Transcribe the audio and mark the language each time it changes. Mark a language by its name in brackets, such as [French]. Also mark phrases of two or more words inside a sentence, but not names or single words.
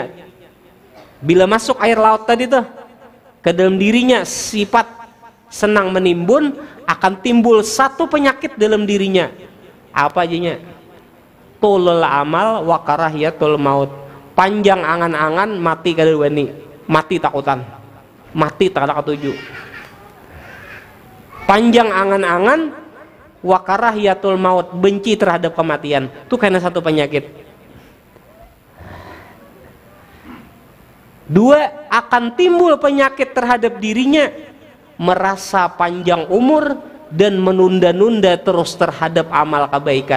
[Indonesian] Bila masuk air laut tadi tuh ke dalam dirinya, sifat senang menimbun, akan timbul satu penyakit dalam dirinya. Apa aja? [Arabic] طول الأمل وكراهية الموت. [Banjar] Panjang angan-angan, mati kada wani, mati takutan, mati tak ada ketuju. [Indonesian] Panjang angan-angan [Arabic] وكراهية الموت, [Indonesian] benci terhadap kematian. Itu karena satu penyakit. 2, akan timbul penyakit terhadap dirinya, merasa panjang umur dan menunda-nunda terus terhadap amal kebaikan.